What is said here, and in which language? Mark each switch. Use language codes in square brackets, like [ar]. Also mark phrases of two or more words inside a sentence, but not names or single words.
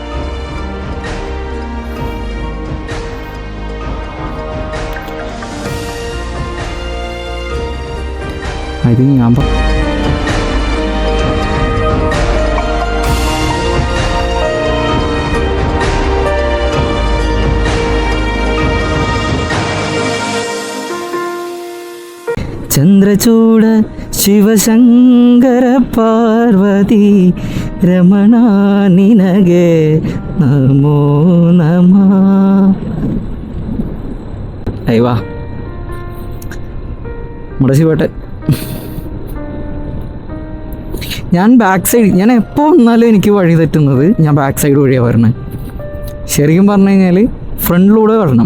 [ml] ഇത് ഞാൻ [kn] ചന്ദ്രചൂട ಶಿವಶಂಕರ ಪಾರ್ವತಿ ರಮಣ ನಿನಗೆ ನಮೋ ನಮಃ. [ml] അയ്യവാ നമ്മുടെ ശിവട്ടെ. ഞാൻ [en] back side, [ml] ഞാൻ എപ്പോൾ വന്നാലും എനിക്ക് വഴി തെറ്റുന്നത് ഞാൻ [en] back side [ml] വഴിയാണ് വരണത്. ശരിക്കും പറഞ്ഞു കഴിഞ്ഞാൽ ഫ്രണ്ടിലൂടെ വരണം.